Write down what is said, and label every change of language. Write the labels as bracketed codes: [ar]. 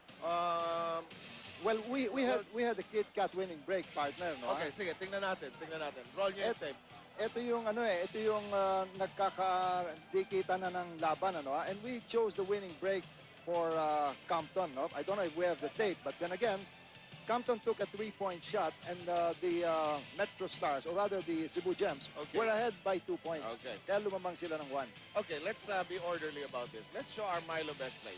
[en] Well, we had the Kit Kat winning break, partner, no? [tl] Okay, sige, tingnan natin. Roll niyo yung tape. Ito yung nagkakadikita na ng laban, ano? [en] And we chose the winning break for Compton, no? I don't know if we have the tape, but then again, Compton took a 3-point shot, and the Metro Stars, or rather the Cebu Gems, were ahead by 2 points. Okay. [tl] Kaya lumamang sila ng 1. [en] Okay, let's be orderly about this. Let's show our Milo best play.